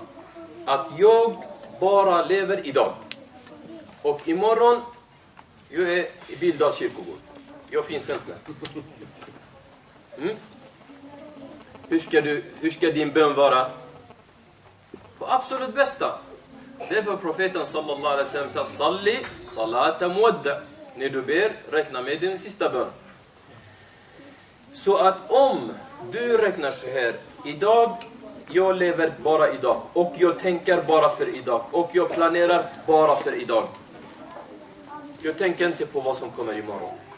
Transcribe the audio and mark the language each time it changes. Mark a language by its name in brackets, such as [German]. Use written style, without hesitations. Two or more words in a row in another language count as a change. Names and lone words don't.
[Swedish] Att jag bara lever idag. Och imorgon, jag är i Bildals kyrkogård. Jag finns inte. Hur ska din bön vara? Och absolut bästa. Därför profeten [Arabic] صلى الله عليه وسلم [Swedish] sa [Arabic] صل صلاة مودع. [Swedish] När du ber, räkna med din sista bön. Så att om du räknar så här, idag, jag lever bara idag. Och jag tänker bara för idag. Och jag planerar bara för idag. Jag tänker inte på vad som kommer imorgon.